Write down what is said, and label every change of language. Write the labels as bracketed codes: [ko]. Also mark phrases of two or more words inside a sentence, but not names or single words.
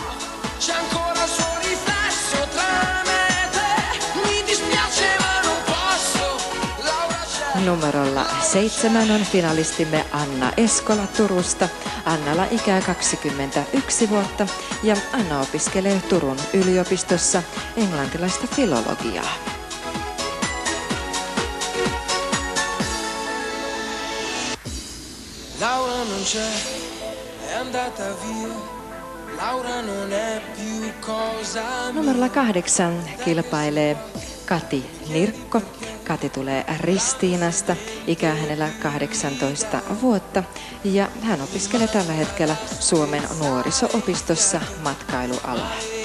[fi] Numerolla 7 on finalistimme Anna Eskola Turusta. Annalla ikää 21 vuotta ja Anna opiskelee Turun yliopistossa englantilaista filologiaa. [it] Laura non c'è, è andata via. Laura non è più cosa mia. [fi] Numerolla 8 kilpailee Kati Nirkko. Kati tulee Ristiinasta, ikää hänellä 18 vuotta ja hän opiskelee tällä hetkellä Suomen nuoriso-opistossa matkailualaa.